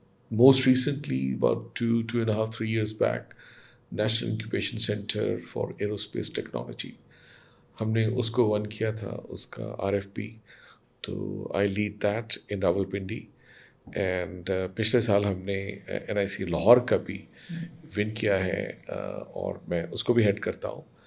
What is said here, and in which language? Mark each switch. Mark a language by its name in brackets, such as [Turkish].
[English] Most recently, about 2.5, 3 years back, National Incubation Center for Aerospace Technology. [Hindi] हमने उसको one किया था, उसका RFP. [English] तो I lead that in Rawalpindi. [Hindi] And पिछले साल हमने NIC लाहौर का भी विन किया है, और मैं उसको भी हेड करता हूँ.